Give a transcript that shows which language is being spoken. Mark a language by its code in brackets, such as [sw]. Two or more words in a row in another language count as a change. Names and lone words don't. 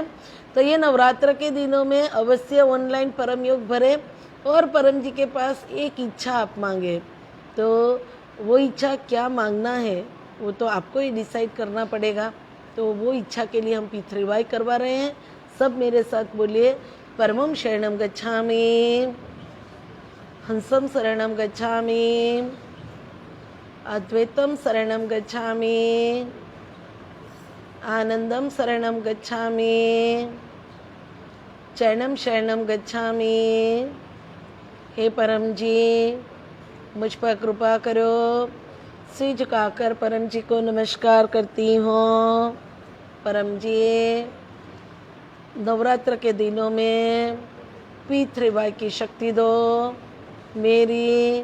[hi] तो ये नवरात्र के दिनों में अवश्य ऑनलाइन परम योग भरे और परम जी के पास एक इच्छा आप मांगे। तो वो इच्छा क्या मांगना है वो तो आपको ही डिसाइड करना पड़ेगा। तो वो इच्छा के लिए हम पितृवाई करवा रहे हैं। सब मेरे साथ बोलिए, [sa] परमं शरणं गच्छामि, हंसं शरणं गच्छामि, अद्वैतं शरणं गच्छामि, आनंदं शरणं गच्छामि, चरणं शरणं गच्छामि। [hi] हे परम जी, मुझ पर कृपा करो। सिर झुकाकर परम जी को नमस्कार करती हूँ। परम जी, नवरात्र के दिनों में P3Y की शक्ति दो मेरी।